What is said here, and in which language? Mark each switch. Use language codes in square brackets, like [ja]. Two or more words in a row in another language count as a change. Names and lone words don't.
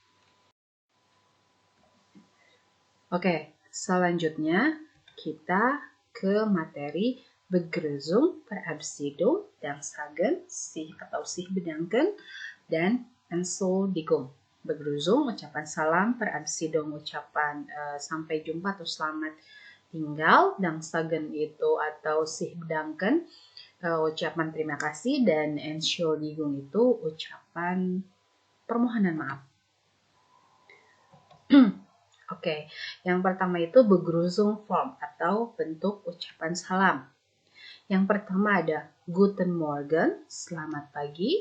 [id] Oke, selanjutnya kita ke materi [de] Begrüßung, Verabschiedung, Danksagen, sich bedanken, [id] dan Entschuldigung. [de] Begrüßung, [id] ucapan salam, Verabschiedung, ucapan sampai jumpa atau selamat tinggal, Danksagen itu atau [de] sich bedanken, [id] ucapan terima kasih, dan Entschuldigung itu ucapan permohonan maaf. Oke, yang pertama itu Begrüßung form atau bentuk ucapan salam. Yang pertama ada [de] Guten Morgen, [id] selamat pagi.